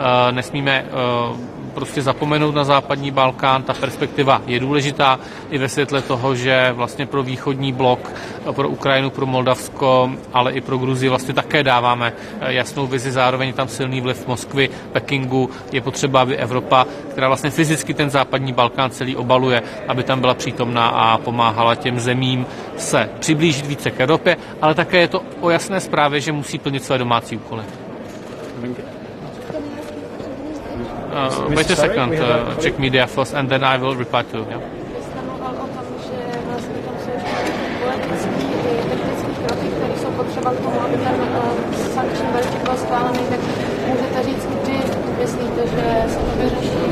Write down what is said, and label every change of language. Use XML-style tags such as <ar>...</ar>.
<cs>Nesmíme prostě zapomenout na západní Balkán, ta perspektiva je důležitá i ve světle toho, že vlastně pro východní blok, pro Ukrajinu, pro Moldavsko, ale i pro Gruzii vlastně také dáváme jasnou vizi, zároveň je tam silný vliv Moskvy, Pekingu, je potřeba, aby Evropa, která vlastně fyzicky ten západní Balkán celý obaluje, aby tam byla přítomná a pomáhala těm zemím se přiblížit více k Evropě, ale také je to o jasné zprávě, že musí plnit své domácí úkoly.</cs> <en>Wait a second, check media first and then I will reply to you. Yeah?</en> <cs>Jste mluvil o tom, že vlastně tam jsou politický i technický kroky, které jsou potřeba k tomu, aby ten sankční balíček byl schválený, tak můžete říct, kdy myslíte, že se to vyřeší?</cs>